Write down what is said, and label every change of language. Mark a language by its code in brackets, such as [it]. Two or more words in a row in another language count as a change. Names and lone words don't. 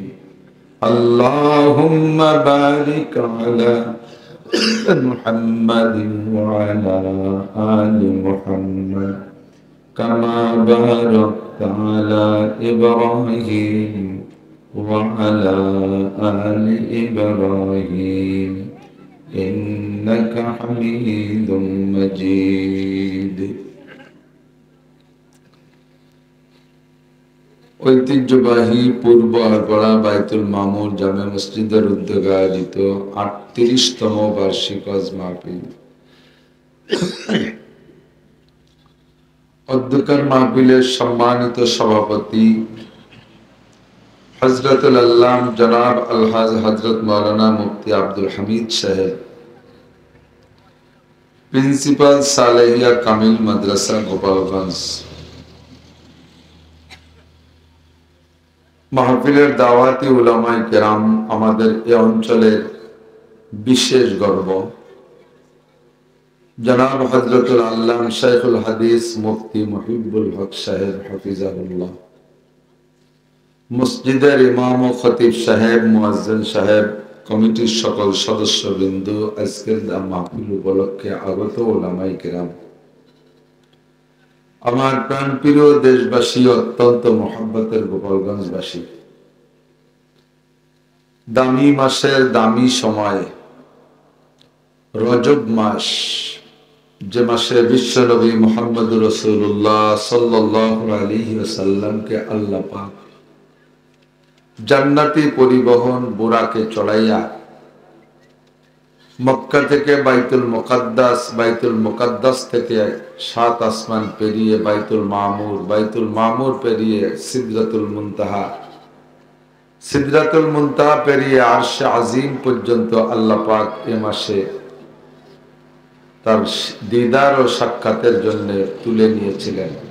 [ar] اللهم بارك على محمد و على آل محمد كما باركت على إبراهيم و على آل إبراهيم إنك حميد مجيد. [bn] ঐতিহ্যবাহী পূর্ব আরপাড়া বাইতুল মামুর জামে মসজিদের উদ্যোগে আয়োজিত 38তম বার্ষিক ওয়াজ মাহফিল। অধ্যক্ষের মাহফিলের সম্মানিত সভাপতি হজরতুল আল্লাম জনাব আলহাজ হজরত মাওলানা মুফতি আব্দুল হামিদ সাহেব, প্রিন্সিপাল সালেহিয়া কামিল মাদ্রাসা গোপালগঞ্জ, মাহফিলের দাওয়াতি উলামায়ে কেরাম, আমাদের এ অঞ্চলের বিশেষ গর্ব জনাব হজরতুল আল্লাম শায়খুল হাদিস মুফতি মুহিব্বুল হক সাহেব হাফিজাহুল্লাহ, মসজিদের ইমাম ও খতিব সাহেব, মুয়াজ্জিন সাহেব, কমিটির সকল সদস্যবৃন্দ, আজকের মাহফিল উপলক্ষে আগত উলামায়ে কেরাম, আমার প্রাণপ্রিয় দেশবাসী, অত্যন্ত মোহাব্বতের গোপালগঞ্জবাসী, দামি মাসের দামি সময় রজব মাস, যে মাসে বিশ্ব নবী মুহাম্মদ রাসূলুল্লাহ [ar] صلى الله عليه وسلم [bn] কে আল্লাহ পাক জান্নাতি পরিবহন বুরাকে চড়াইয়া মক্কা থেকে বাইতুল মুকাদ্দাস থেকে 7 আসমান পেরিয়ে বাইতুল মামুর পেরিয়ে সিদরাতুল মুনতাহা পেরিয়ে আরশে আজিম পর্যন্ত আল্লাহ পাক এ মাসে তার দিদার ও সাক্ষাতের জন্য তুলে নিয়েছিলেন।